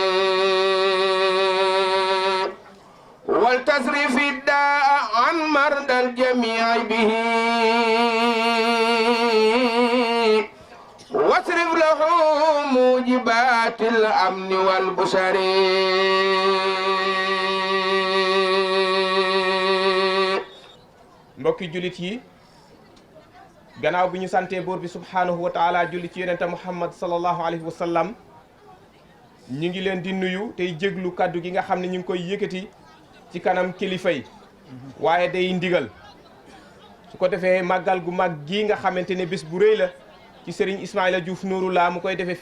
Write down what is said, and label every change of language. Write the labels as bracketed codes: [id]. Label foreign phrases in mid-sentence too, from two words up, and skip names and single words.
[ar] ولتصرف الداء عن مرضى الجميع به واصرف له موجبات الأمن والبشر [wo] mbokki jullit yi gannaaw bi ñu santee buur bi [ar] سبحانه وتعالى [wo] julli ci yonente Muhammad [ar] صلى الله عليه وسلم [wo] ñu ngi leen di nuyu tey jéglu kaddu gi nga xam ne ñu ngi koy yëkkati ci kanam kilifa yi waaye day ndigal su ko defee màggal gu mag gii nga xamante ne bés bu rëy la ci Serigne Ismaïla Diouf Nouroulah mu koy defee